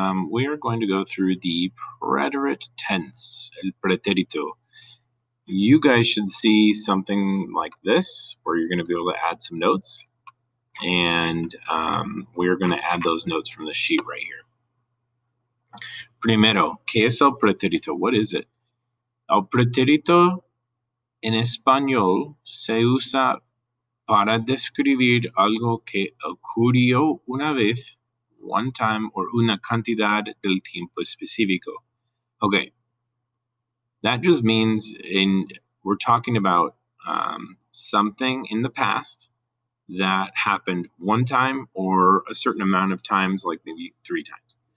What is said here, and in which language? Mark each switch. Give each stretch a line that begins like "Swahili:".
English: We are going to go through the preterite tense, el pretérito. You guys should see something like this, where you're going to be able to add some notes, and we're going to add those notes from the sheet right here.
Spanish: Primero, ¿qué es el pretérito?
English: What is it?
Spanish: El pretérito en español se usa para describir algo que ocurrió una vez,
English: one time, or
Spanish: una cantidad del tiempo específico.
English: Okay, that just means we're talking about something in the past that happened one time or a certain amount of times, like maybe 3 times.